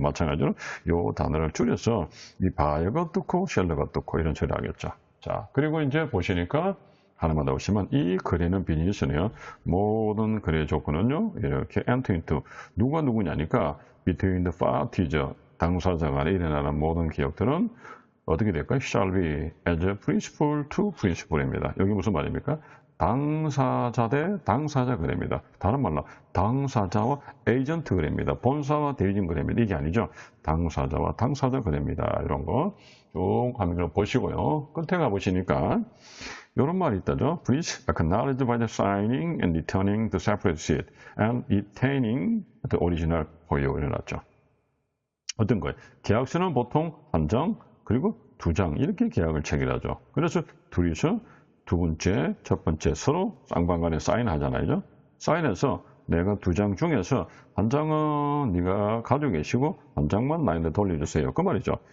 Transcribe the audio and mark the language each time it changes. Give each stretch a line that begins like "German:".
Korean: 마찬가지로 이 단어를 줄여서 이 바이어가 어떻고 셀러가 어떻고 이런 소리 하겠죠. 자, 그리고 이제 보시니까 하나만 더 보시면 이 거래는 비즈니스네요. 모든 거래 조건은요. 이렇게 enter into 누가 누구냐니까
English: between the parties
Korean: 당사자 간에 일어나는 모든 기억들은 어떻게 될까요?
English: shall be as a principal to principal입니다.
Korean: 여기 무슨 말입니까? 당사자 대 당사자 거래입니다. 다른 말로 당사자와 에이전트 거래입니다. 본사와 대리점 거래입니다. 이게 아니죠. 당사자와 당사자 거래입니다. 이런 거 쭉 화면을 보시고요. 끝에 가보시니까 이런 말이 있다죠.
English: Please acknowledge by the signing and returning the separate receipt and retaining the original for you.
Korean: 이래놨죠. 어떤 거예요? 계약서는 보통 한 장 그리고 두 장 이렇게 계약을 체결하죠. 그래서 둘이서 두 번째, 첫 번째 서로 쌍방간에 사인하잖아요. 사인해서 내가 두 장 중에서 한 장은 네가 가지고 계시고 한 장만 나한테 돌려주세요. 그 말이죠.